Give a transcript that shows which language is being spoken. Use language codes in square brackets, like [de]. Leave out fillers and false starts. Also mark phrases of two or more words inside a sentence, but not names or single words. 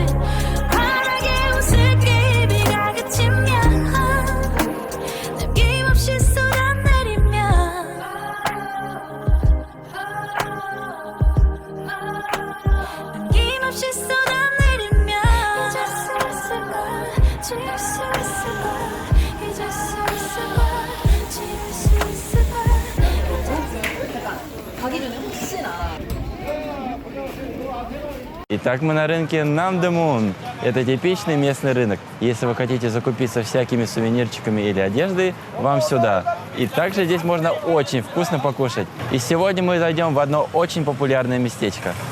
[ko] 환하게 웃을게 비가 그치면 남김없이 쏟아내리면 남김없이 쏟아내리면 잊을 수 있을까 지울 수 있을까 잊을 수 있을까 지울 수 있을까. [ru] Итак, мы на рынке Намдэмун. Это типичный местный рынок. Если вы хотите закупиться всякими сувенирчиками или одеждой, вам сюда. И также здесь можно очень вкусно покушать. И сегодня мы зайдем в одно очень популярное местечко.